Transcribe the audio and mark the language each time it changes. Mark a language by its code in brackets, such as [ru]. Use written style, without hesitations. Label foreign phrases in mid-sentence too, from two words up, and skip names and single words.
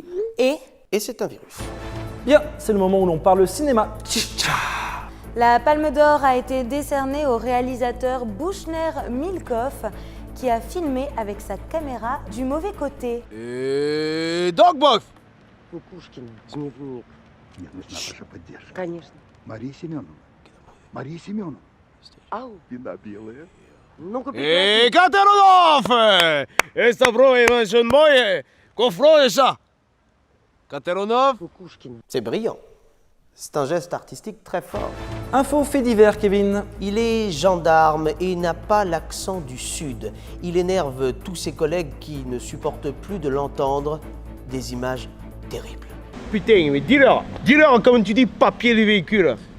[fr] Et et c'est un virus. Bien, c'est le moment où l'on parle cinéma. la Palme d'Or a été décernée au réalisateur Bouchner Milkoff qui a filmé avec sa caméra du mauvais côté. Dogbof! [ru] Кукушкин, дневник. Мне нужна ваша поддержка. Конечно. Мария Семеновна. Мария Семеновна. Ау. Спина белая. Ну-ка, прекрати. Катеронов! Это проявление мое! Кофроеса! Катеронов? Кукушкин. [fr] C'est brillant. C'est un geste artistique très fort. Info fait divers, Kevin. Il est gendarme et n'a pas l'accent du Sud. Il énerve tous ses collègues qui ne supportent plus de l'entendre. Des images terribles. Putain, mais dis-leur comme tu dis papier du véhicule.